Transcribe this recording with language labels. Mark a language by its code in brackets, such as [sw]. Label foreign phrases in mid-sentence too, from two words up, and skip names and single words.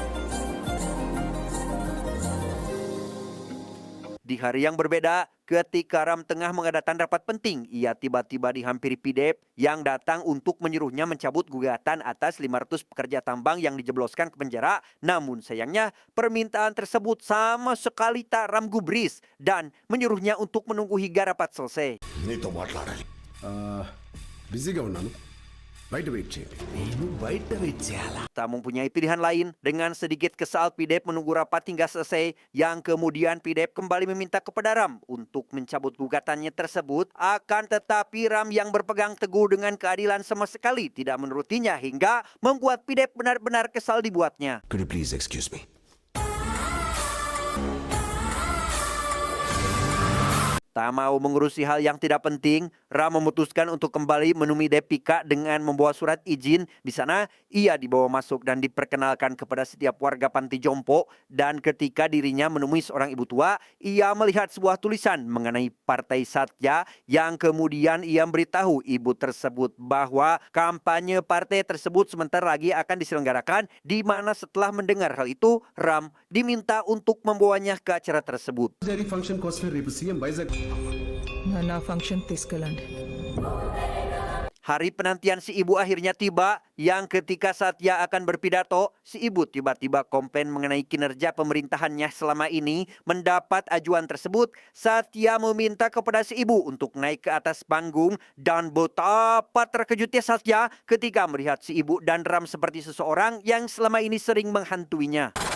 [id] Di hari yang berbeda, ketika Ram tengah mengadakan rapat penting, ia tiba-tiba dihampiri Pidep yang datang untuk menyuruhnya mencabut gugatan atas 500 pekerja tambang yang dijebloskan ke penjara. Namun sayangnya permintaan tersebut sama sekali tak Ram gubris dan menyuruhnya untuk menunggu hingga rapat selesai. [te] నీతో మాట్లాడాలి. బిజీగా ఉన్నాను. బయట వెయిట్ చేయండి. నేను బయట వెయిట్ చేయాలా? [id] Tak mempunyai pilihan lain, dengan sedikit kesal Pidep menunggu rapat hingga selesai, yang kemudian Pidep kembali meminta kepada Ram untuk mencabut gugatannya tersebut. Akan tetapi Ram yang berpegang teguh dengan keadilan sama sekali tidak menurutinya hingga membuat Pidep benar-benar kesal dibuatnya. [en] Could you please excuse me? [id] Tak mau mengurusi hal yang tidak penting, Ram memutuskan untuk kembali menemui Depika dengan membawa surat izin. Di sana, ia dibawa masuk dan diperkenalkan kepada setiap warga panti jompo. Dan ketika dirinya menemui seorang ibu tua, ia melihat sebuah tulisan mengenai Partai Satya yang kemudian ia memberitahu ibu tersebut bahwa kampanye partai tersebut sebentar lagi akan diselenggarakan, di mana setelah mendengar hal itu, Ram diminta untuk membawanya ke acara tersebut. [te] జరిగే ఫంక్షన్ కోసమే రేపు సీఎం వైజాగ్ నా ఫంక్షన్ తీసుకెళ్ళండి. [id] Hari penantian si ibu akhirnya tiba, yang ketika Satya akan berpidato, si ibu tiba-tiba komplain mengenai kinerja pemerintahannya selama ini. Mendapat ajuan tersebut, Satya meminta kepada si ibu untuk naik ke atas panggung, dan betapa terkejutnya Satya ketika melihat si ibu dan Ram seperti seseorang yang selama ini sering menghantuinya.